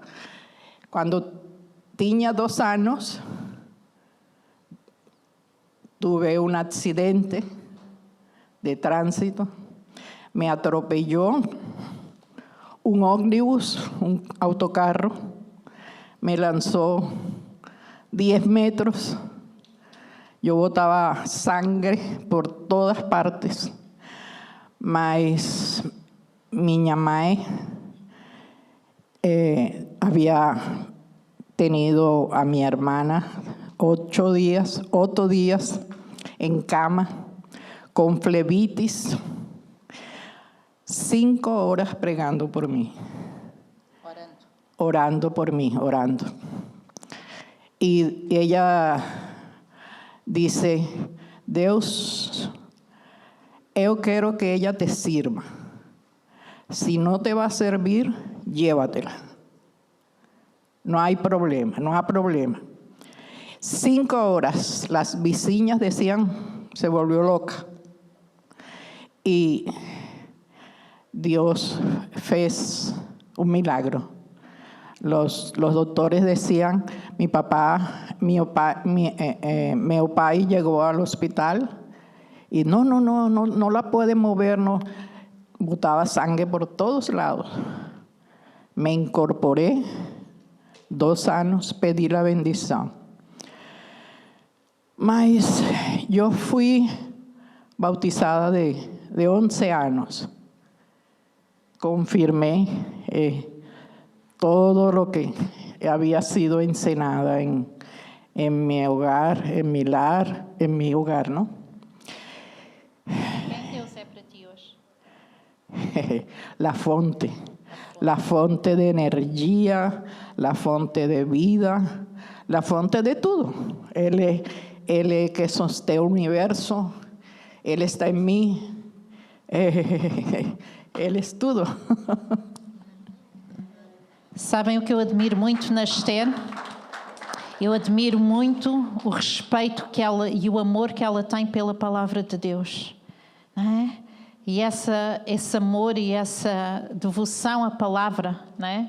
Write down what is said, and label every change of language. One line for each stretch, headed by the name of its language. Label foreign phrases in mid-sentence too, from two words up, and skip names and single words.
Spanish: Cuando tenía 2 años, tuve un accidente de tránsito. Me atropelló un ómnibus, un autocarro. Me lanzó 10 metros. Yo botaba sangre por todas partes.
Portuguese: Mas minha mãe
Spanish: había tenido a mi hermana 8 días en cama con flebitis, 5 horas pregando por mí. Orando por mí. Y ella dice,
Portuguese: Deus, eu quero que
Spanish: ella te sirva. Si no te va a servir, llévatela. No hay problema. 5 horas, las vecinas decían, se volvió loca. Y Dios fez un milagro. Los doctores decían,
Portuguese: meu pai
Spanish: llegó al hospital y no la puede mover, no, botaba sangre por todos lados. Me incorporé, 2 años, pedí la bendición. Mas yo fui bautizada de 11 años. Confirmé todo lo que había sido enseñada en mi hogar, en mi lar, en mi hogar, ¿no?
Portuguese: Quem Deus é para ti hoje?
Spanish: La fonte de energía, la fonte de vida, la fonte de todo. Él es que sostém el universo, Él está en mí, Él es tudo.
Portuguese: Sabem o que eu admiro muito na Esther? Eu admiro muito o respeito que ela e o amor que ela tem pela palavra de Deus, não é? E esse amor e essa devoção à palavra, não é?